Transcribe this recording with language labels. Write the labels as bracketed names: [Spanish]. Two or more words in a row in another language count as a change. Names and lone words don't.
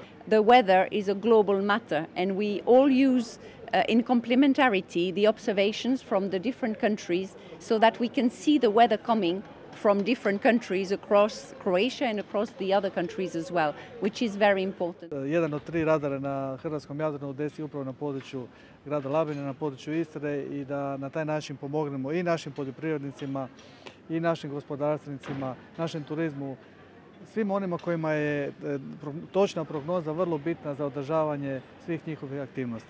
[English] The weather is a global matter, and we all use in complementarity the observations from the different countries so that we can see the weather coming from different countries across Croatia and across the other countries as well, which is very important. [Croatian] Jedan od 3 radara na hrvatskom Jadranu desi upravo na području grada Labina, na području Istre, i da na taj način pomognemo i našim poljoprivrednicima i našim gospodarstvenicima, našem turizmu, svim onima kojima je točna prognoza vrlo bitna za održavanje svih njihovih aktivnosti.